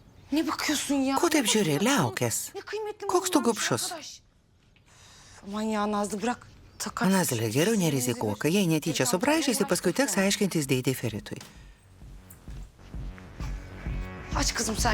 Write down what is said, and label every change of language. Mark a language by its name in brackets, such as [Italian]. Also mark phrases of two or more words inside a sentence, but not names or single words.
[Turkish] Ne bakıyorsun ya? [Lithuanian] Ko taip žiūri, liaukės. [Turkish] Ne kıymetli [Lithuanian] Koks tu [Turkish] mallarmış [Lithuanian] gobšus. [Turkish] arkadaş. Aman ya Nazlı bırak. Takar. [Lithuanian] Nazilė, geriau nerizikuok. Jei netyčia subraižysi, paskui teks aiškintis dėdė Feritui. [Turkish] Aç kızım sen.